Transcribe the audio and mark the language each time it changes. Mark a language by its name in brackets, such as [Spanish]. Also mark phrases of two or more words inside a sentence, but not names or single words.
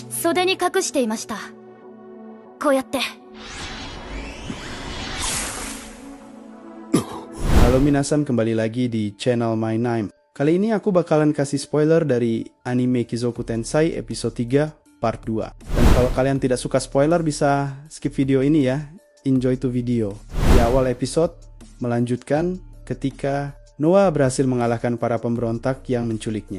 [Japanese] 袖に隠していました。こうやって。 [Indonesian] Halo minasan, kembali lagi di channel My Name. Kali ini aku bakalan kasih spoiler dari anime Kizoku Tensei episode 3 part 2. Dan kalau kalian tidak suka spoiler bisa skip video ini ya. [English] Enjoy to video. [Indonesian] Di awal episode melanjutkan ketika Noah berhasil mengalahkan para pemberontak yang menculiknya.